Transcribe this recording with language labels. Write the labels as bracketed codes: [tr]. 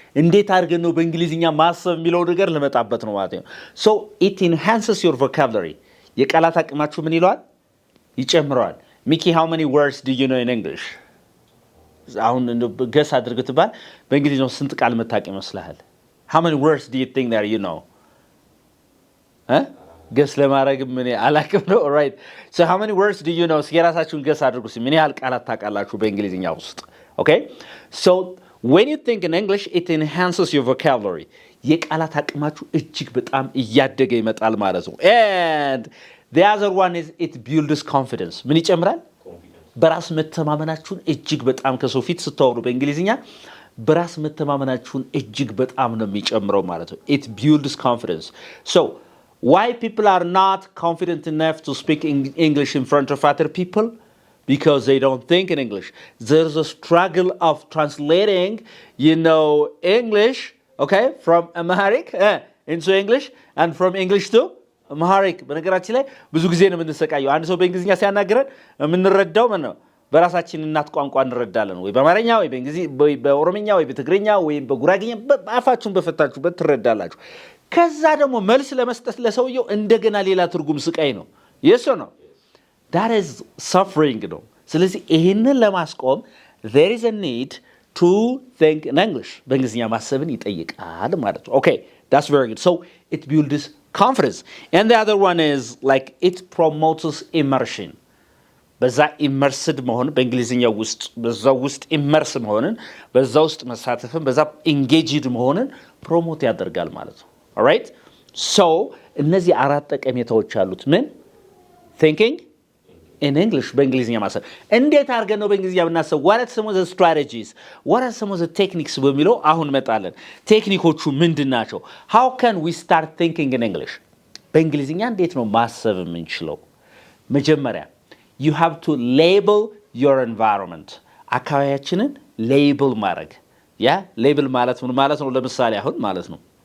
[am] እንዴት አድርገን ነው በእንግሊዝኛ ማሰብ የሚለው ነገር ልመጣበት ነው ማለት ነው። [en] So it enhances your vocabulary. [am] የቃላት አቅማችሁ ምን ይለዋል? ይጨምረዋል። [en] Mickey, how many words do you know in English? [am] አሁን ገስ አድርገህ ትባል በእንግሊዝኛው ስንት ቃል መታወቅ ይመስልሃል? [en] How many words do you think that you know? [am] ገስ ለማድረግ ምን አላቅም ነው right? [en] So how many words do you know? [am] የራሳችሁን ገስ አድርጉ። ምን ያህል ቃላት ታውቃላችሁ በእንግሊዝኛ ውስጥ? [en] Okay? So when you think in English it enhances your vocabulary. [am] የቃላት አቅማችሁ እጅግ በጣም እያደገ ይመጣል ማለት ነው። [en] And the other one is it builds confidence. [am] ምን ይጨምራል? በራስ መተማመናችሁን እጅግ በጣም ከሰው ፊት ስታወሩ በእንግሊዝኛ በራስ መተማመናችሁን እጅግ በጣም ነው የሚጨምረው ማለት ነው። [en] It builds confidence. So why people are not confident enough to speak English in front of other people? Because they don't think in English. There's a struggle of translating, English, okay, from Amharic into English and from English to Amharic. [am] በነገራችን ላይ ብዙ ጊዜ ነው የምንሰቃየው። አንድ ሰው በእንግሊዝኛ ሲያናግረን የምንረዳው ምን ነው? በራሳችን እናት ቋንቋ እንረዳለን ወይ በአማርኛ ወይ በእንግሊዝ ወይ በኦሮምኛ ወይ በትግርኛ ወይ በጉራጌኛ በአፋችሁን በፈታችሁበት ትረዳላችሁ። ከዛ ደግሞ መልስ ለመስጠት ለሰውየው እንደገና ሌላ ትርጉም ስቃይ ነው። [en] yes or no? That is suffering [am] ነው። ስለዚህ ይሄንን ለማስቆም [en] there is a need to think in English. [am] በእንግሊዝኛ ማሰብን ይጠይቃል ማለት ነው። [en] Okay, that's very good. So it builds confidence. And the other one is like it promotes immersion. [am] በዛ ኢመርስድ መሆን በእንግሊዝኛ ውስጥ በዛ ውስጥ ኢመርስ መሆንን በዛ ውስጥ መሳተፍን በዛ ኢንጌጅድ መሆንን ፕሮሞት ያደርጋል ማለት ነው። all right? So እነዚህ አራት ጠቀሜታዎች አሉት። ምን? thinking in English በእንግሊዝኛ ማሰብ እንዴት አድርገን ነው በእንግሊዝኛ ብናስብ [en] what are some of the strategies what are some of the techniques [am] በሚለው አሁን መጣለን ቴክኒኮቹ ምንድናቸው [en] how can we start thinking in English [am] በእንግሊዝኛ እንዴት ነው ማሰብ የምንችለው መጀመሪያ [en] you have to label your environment [am] አካባቢያችንን ሌብል ማድረግ ያ ሌብል ማለት ምን ማለት ነው ለምሳሌ አሁን ማለት ነው